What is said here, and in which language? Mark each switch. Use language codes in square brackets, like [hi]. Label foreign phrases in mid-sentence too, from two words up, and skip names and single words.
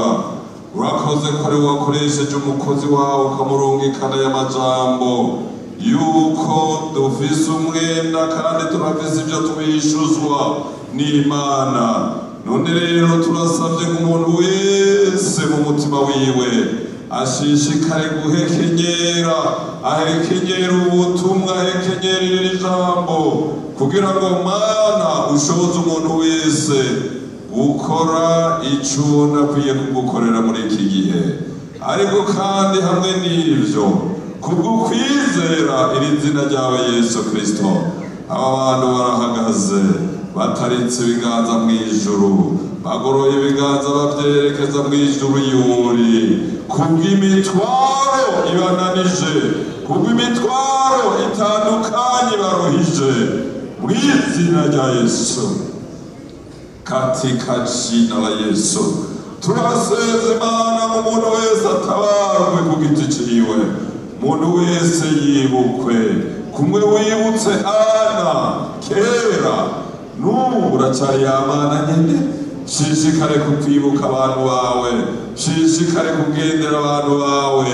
[rn] Urakoze ko ari wakoresheje umukozi wawe ukamurungikana y'amajambo yuko dufise umwenda kandi turafise ibyo tubishuzwa n'Imana. None rero turasabye nk'umuntu wese mu mutima wiwe ashishikare guhekenyera, ahekenyera ubutumwa, ahekenyera iri jambo kugira ngo Mana ushoboze umuntu wese gukora icyo ubona akwiye kugukorera muri iki gihe. Ariko kandi hamwe n'ibyo, kubwo kwizera iri zina ryawe Yesu Kristo, aba bantu barahagaze bataritse ibiganza mu ijuru, bagoroye ibiganza babyerekeza mu ijuru yuri, kubw'imitwaro ibananije, kubw'imitwaro itandukanye baruhije, mu izina rya Yesu, [sw] katika jina la Yesu [rn] turaseze Imana mu muntu wese atabarwe ku giti ciwe, muntu wese yibukwe kumwe wibutse Ana kera, n'ubu uracyari ya Mana nyene. Shishikare kukwibuka abantu bawe, shishikare kugendera abantu bawe.